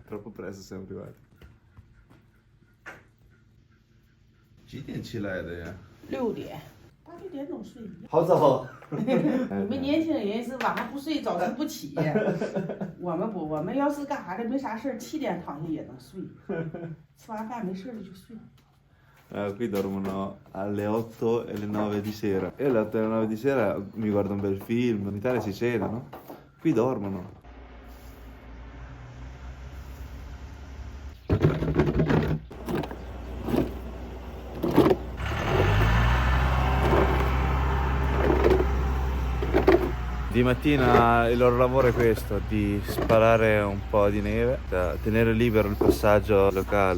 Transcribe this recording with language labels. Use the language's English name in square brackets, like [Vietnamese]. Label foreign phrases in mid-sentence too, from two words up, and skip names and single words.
[Italian] Troppo presto siamo arrivati. [Chinese] 几点起来的呀 6点，8、9点钟睡。好早。你们年轻人是晚上不睡，早晨不起。我们不，我们要是干啥的没啥事儿，7点躺下也能睡。吃完饭没事了就睡。 [Italian] Qui dormono alle 8 e le 9 di sera. E alle 8 e alle 9 di sera mi guardo un bel film. In Italia si cena, no? Qui dormono. Di mattina il loro lavoro è questo, di sparare un po' di neve, da tenere libero il passaggio locale.